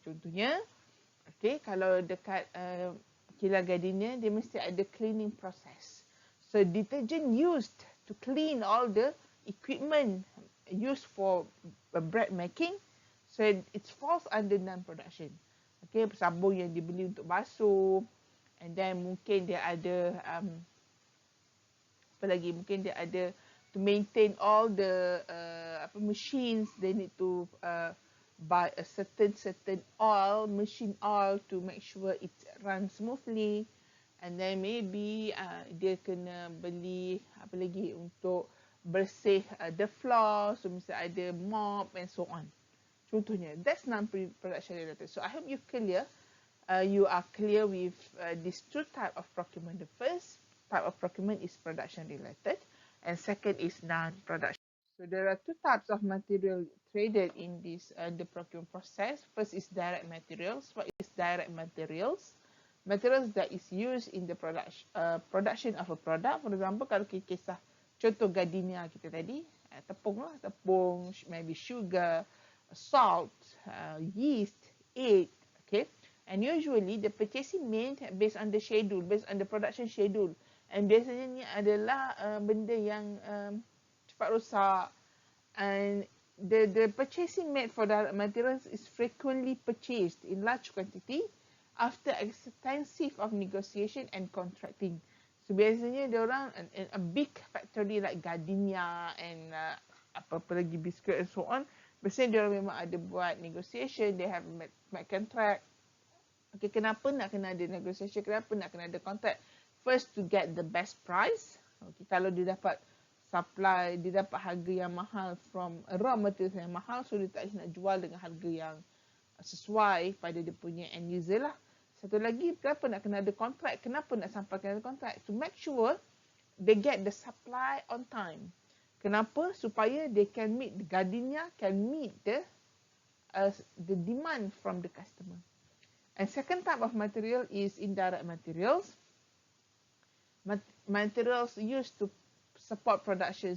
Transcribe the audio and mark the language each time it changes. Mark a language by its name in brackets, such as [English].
[Malay] Contohnya, okay, kalau dekat kilang gardenia, dia mesti ada cleaning process. [English] So, detergent used to clean all the equipment used for bread making, so it falls under non-production. [Malay] Okay, sabun yang dibeli untuk basuh, [English] and then [Malay] mungkin dia ada apa lagi? Mungkin dia ada [English] to maintain all the machines. They need to buy a certain oil, machine oil, to make sure it runs smoothly. And then maybe [Malay] dia kena beli apa lagi untuk bersih [English] the floor, [Malay] so mesti ada mop [English] and so on. Contohnya, that's non-production related. So I hope you are clear with these two type of procurement. The first type of procurement is production related, and second is non-production. So there are two types of material traded in this the procurement process. First is direct materials. What is direct materials? Materials that is used in the production of a product. For example, [Malay] kalau kita kisah contoh gardenia kita tadi, tepung lah, [English] tepung, maybe sugar, salt, yeast, egg, okay. And usually the purchasing made based on the schedule, based on the production schedule. [Malay] And biasanya ni adalah benda yang cepat rosak. [English] And the purchasing made for direct materials is frequently purchased in large quantity after extensive of negotiation and contracting. [Malay] So biasanya dia orang [English] a big factory like [Malay] gardenia and apa-apa lagi biscuit and so on, biasanya dia orang memang ada buat negotiation, [English] they have made contract. [Malay] Okay, kenapa nak kena ada negotiation? Kenapa nak kena ada contract? [English] First, to get the best price. [Malay] Okay, kalau dia dapat supply, dia dapat harga yang mahal [English] from raw materials [Malay] yang mahal, so dia tak nak jual dengan harga yang sesuai pada dia punya end user lah. Satu lagi, kenapa nak kena ada kontrak? Kenapa nak sampai kena ada kontrak? [English] To make sure they get the supply on time. Kenapa? Supaya they can meet, the gardenia can meet the demand from the customer. And second type of material is indirect materials. Materials used to support production.